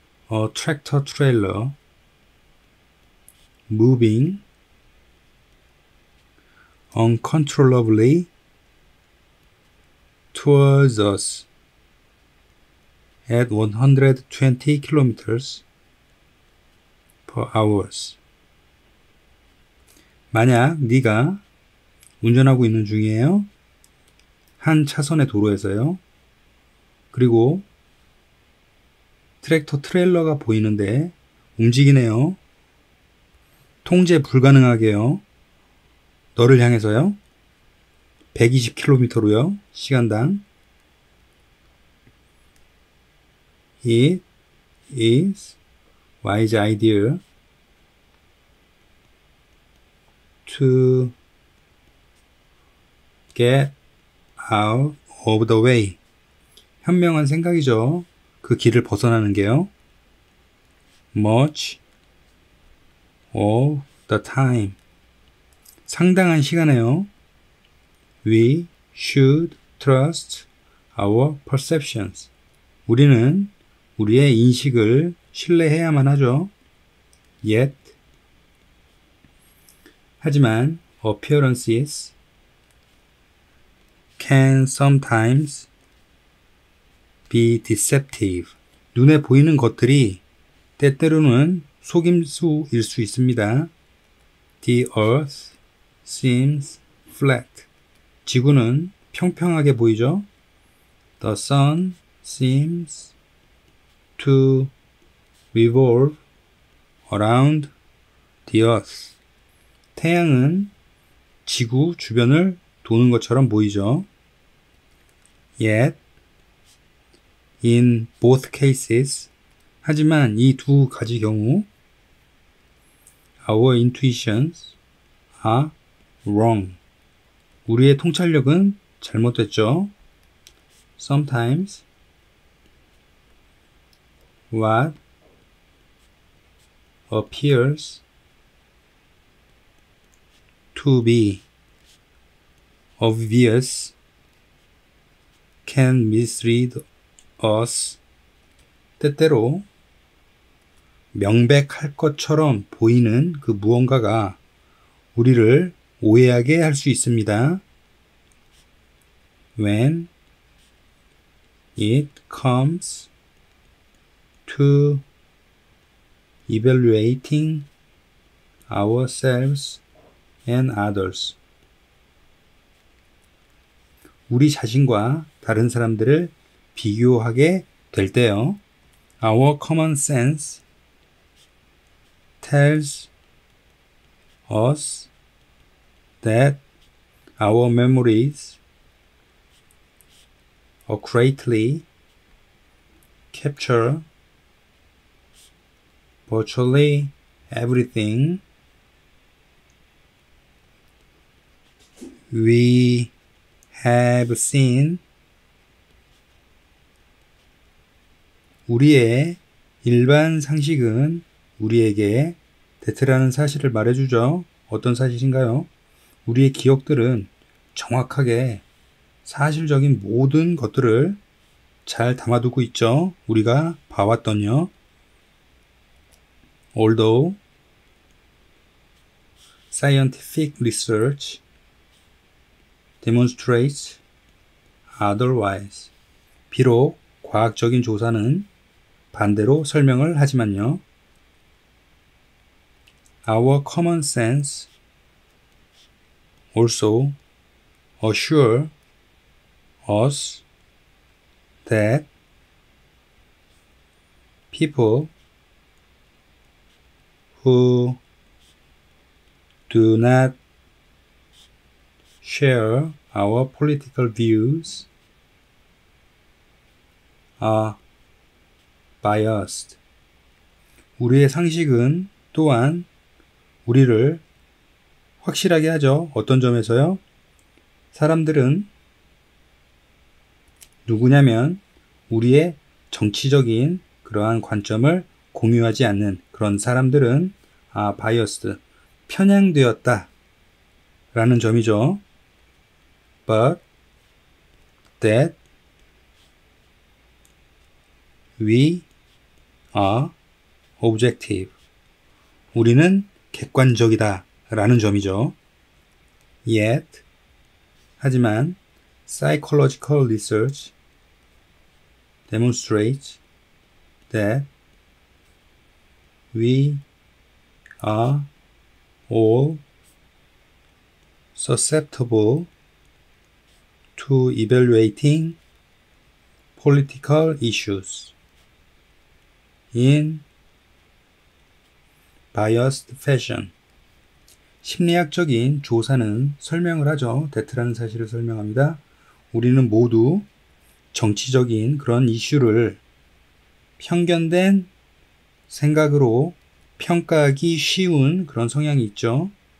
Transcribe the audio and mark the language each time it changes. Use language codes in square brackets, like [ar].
[en] a tractor trailer moving uncontrollably towards us at 120 kilometers per hour. [ko] 만약 네가 운전하고 있는 중이에요. 한 차선의 도로에서요. 그리고 트랙터 트레일러가 보이는데 움직이네요. 통제 불가능하게요. 너를 향해서요. 120km로요. 시간당. [en] It is wise idea to get out of the way. [ko] 현명한 생각이죠. 그 길을 벗어나는 게요. [en] Much of the time. [ko] 상당한 시간에요. [en] We should trust our perceptions. [ko] 우리는 우리의 인식을 신뢰해야만 하죠. [en] Yet, [ko] 하지만 [en] appearances can sometimes be deceptive. [ko] 눈에 보이는 것들이 때때로는 속임수일 수 있습니다. [en] The earth seems flat. [ko] 지구는 평평하게 보이죠? [en] The sun seems to revolve around the earth. [ko] 태양은 지구 주변을 도는 것처럼 보이죠. [en] Yet, in both cases, [ko] 하지만 이 두 가지 경우 [en] our intuitions are wrong. [ko] 우리의 통찰력은 잘못됐죠. [en] Sometimes what appears to be obvious can mislead us. [ko] 때때로 명백할 것처럼 보이는 그 무언가가 우리를 오해하게 할 수 있습니다. [en] When it comes to evaluating ourselves and others. [ko] 우리 자신과 다른 사람들을 비교하게 될 때요. [en] Our common sense tells us that our memories accurately capture virtually everything we have seen. [ko] 우리의 일반 상식은 우리에게 대트라는 사실을 말해주죠. 어떤 사실인가요? 우리의 기억들은 정확하게 사실적인 모든 것들을 잘 담아두고 있죠. 우리가 봐왔던요. [en] Although scientific research demonstrates otherwise. [ko] 비록 과학적인 조사는 반대로 설명을 하지만요. [en] Our common sense also assure us that people who do not share our political views are biased. [ko] 우리의 상식은 또한 우리를 확실하게 하죠. 어떤 점에서요? 사람들은 누구냐면 우리의 정치적인 그러한 관점을 공유하지 않는 그런 사람들은 biased, 편향되었다 라는 점이죠. [en] But that we are objective. [ko] 우리는 객관적이다 라는 점이죠. [en] Yet, [ko] 하지만 [en] psychological research demonstrates that we are all susceptible to evaluating political issues in biased fashion. [ko] 심리학적인 조사는 설명을 하죠. 대트라는 사실을 설명합니다. 우리는 모두 정치적인 그런 이슈를 편견된 생각으로 평가하기 쉬운 그런 성향이 있죠.